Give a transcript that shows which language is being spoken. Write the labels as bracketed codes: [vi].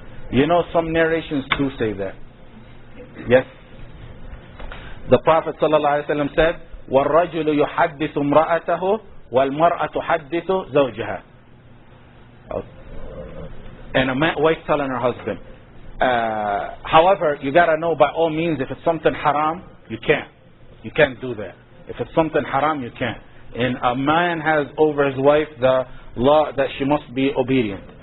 [en] You know, some narrations do say that. Yes. The Prophet ﷺ said, [ar] وَالرَّجُلُ يُحَدِّثُ امْرَأَتَهُ وَالْمَرْأَةُ تُحَدِّثُ زَوْجَهَا. [en] And a wife telling her husband. However, you got to know by all means, if it's something haram, you can't. You can't do that. If it's something haram, you can't. And a man has over his wife the law that she must be obedient.